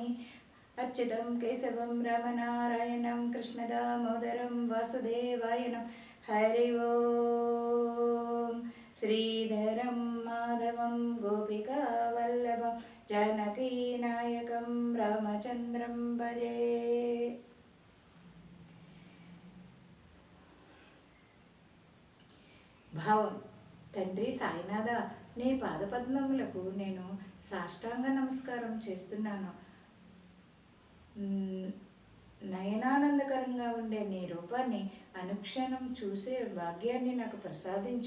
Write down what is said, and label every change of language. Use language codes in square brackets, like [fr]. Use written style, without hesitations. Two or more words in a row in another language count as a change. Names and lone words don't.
[sa] अच्युतं केशवं रामनारायणं कृष्णदामोदरं वासुदेवायनं हरि ओं। श्रीधरं माधवं गोपिकावल्लभं जानकीनायकं रामचन्द्रं भजे। [te] భావం. తండ్రి సాయినాథ, నీ పాదపద్మములకు నేను సాష్టాంగ నమస్కారం చేస్తున్నాను. నయనానందకరంగా ఉండే నీ రూపాన్ని అనుక్షణం చూసే భాగ్యాన్ని నాకు ప్రసాదించు.